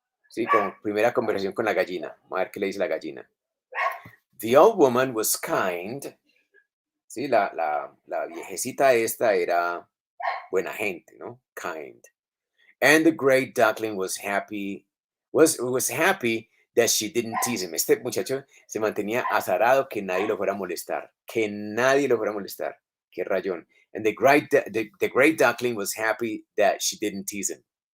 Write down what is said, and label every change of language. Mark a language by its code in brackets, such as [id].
[es] Sí, como primera conversación con la gallina. Vamos a ver qué le dice la gallina. [en] The old woman was kind. [es] Sí, la viejecita esta era buena gente, ¿no? [en] Kind. And the great duckling was happy, was happy that she didn't tease him. [es] Este muchacho se mantenía azarado que nadie lo fuera a molestar. Que nadie lo fuera a molestar. Qué rayón. [en] And the great duckling was happy that she didn't tease him.